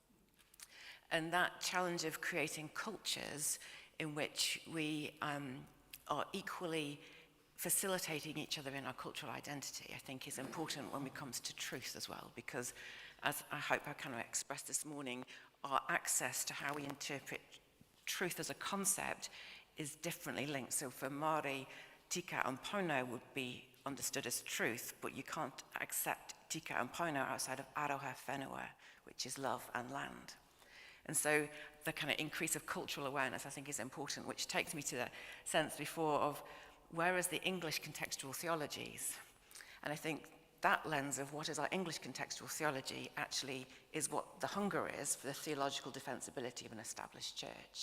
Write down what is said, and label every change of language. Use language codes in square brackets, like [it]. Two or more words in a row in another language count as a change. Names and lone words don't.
[en] And that challenge of creating cultures in which we are equally facilitating each other in our cultural identity, I think, is important when it comes to truth as well, because as I hope I kind of expressed this morning, our access to how we interpret truth as a concept is differently linked. So for Māori, tika and pono would be understood as truth, but you can't accept tika and pono outside of [mi] aroha whenua, [en] which is love and land. And so the kind of increase of cultural awareness, I think, is important, which takes me to the sense before of where is the English contextual theologies? And I think that lens of what is our English contextual theology actually is what the hunger is for the theological defensibility of an established church.